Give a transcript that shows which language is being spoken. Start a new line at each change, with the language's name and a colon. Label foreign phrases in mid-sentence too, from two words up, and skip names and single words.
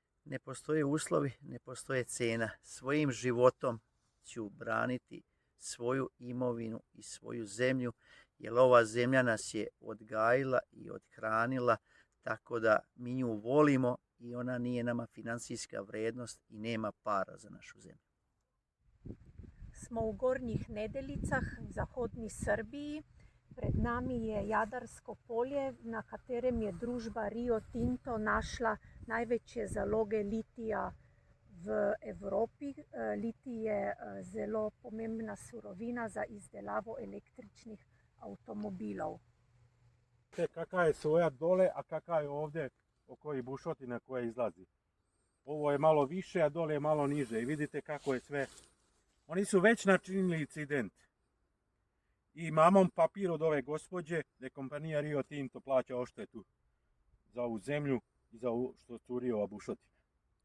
Serbian: Ne postoje uslovi, ne postoje cena. Svojim životom ću braniti svoju imovinu i svoju zemlju, jer ova zemlja nas je odgajila i odhranila, tako da mi nju volimo i ona nije nama financijska vrednost i nema para za našu zemlju.
Slovenian: Smo u Gornjih Nedeljicah, zahodni Srbiji. Pred nami je Jadarsko polje, na katerem je družba Rio Tinto našla največje zaloge litija v Evropi. Litij je zelo pomembna surovina za izdelavo električnih avtomobilov.
Serbian: Kakva je soja dole, a kakva je ovdje oko ovih bušotina koje izlazi. Ovo je malo više, a dole je malo niže i vidite kako je sve. Oni su već načinili incident. I imamo papir od ove gospođe da kompanija Rio Tinto plaća odštetu za ovu zemlju i za ovo što curio ova bušotina.